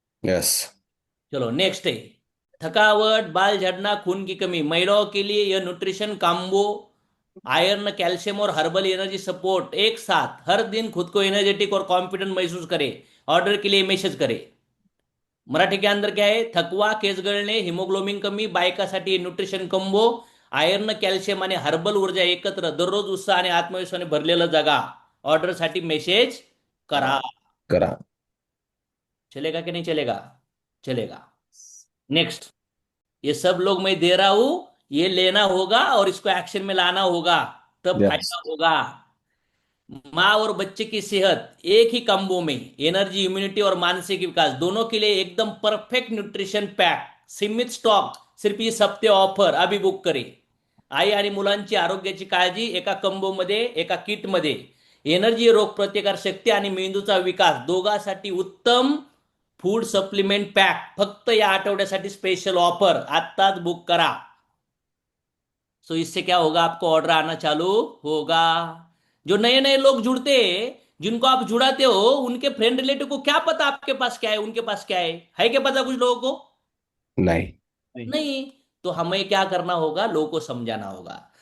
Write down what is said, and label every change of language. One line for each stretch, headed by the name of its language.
English: Yes.
Hindi: चलो next है, थकावट, बाल झड़ना, खून की कमी। महिलाओं के लिए यह न्यूट्रिशन कॉम्बो, आयरन, कैल्शियम और हर्बल एनर्जी सपोर्ट एक साथ, हर दिन खुद को एनर्जेटिक और कॉन्फिडेंट महसूस करे। ऑर्डर के लिए मैसेज करे। मराठी के अंदर क्या है?
Marathi: थकवा, केस गळणे, हिमोग्लोबिन कमी, बायकासाठी न्यूट्रिशन कंबो, आयर्न, कॅल्शियम आणि हर्बल ऊर्जा एकत्र, दररोज उत्साह आणि आत्मविश्वासाने भरलेलं जगा। ऑर्डर साठी मेसेज करा। करा.
Hindi: चलेगा कि नहीं चलेगा? चलेगा। नेक्स्ट, ये सब लोग मैं दे रहा हूं, ये लेना होगा और इसको एक्शन में लाना होगा, तब
English: Yes.
Hindi: फायदा होगा। माँ और बच्चे की सेहत एक ही कॉम्बो में, एनर्जी, इम्यूनिटी और मानसिक विकास दोनों के लिए एकदम परफेक्ट न्यूट्रिशन पैक। सीमित स्टॉक, सिर्फ इस हफ्ते ऑफर, अभी बुक करे।
Marathi: आई आणि मुलांची आरोग्याची काळजी एका कंबो मध्ये, एका किट मध्ये। एनर्जी, रोग प्रतिकार शक्ती आणि मेंदूचा विकास दोघांसाठी उत्तम फूड सप्लिमेंट पॅक, फक्त या आठवड्यासाठी स्पेशल ऑफर, आत्ताच बुक करा।
Hindi: सो इससे क्या होगा? आपको ऑर्डर आना चालू होगा। जो नए नए लोग जुड़ते हैं, जिनको आप जुड़ाते हो, उनके फ्रेंड रिलेटिव को क्या पता आपके पास क्या है, उनके पास क्या है क्या पता कुछ लोगों को? नहीं. नहीं। तो हमें क्या करना होगा? लोगों को समझाना होगा।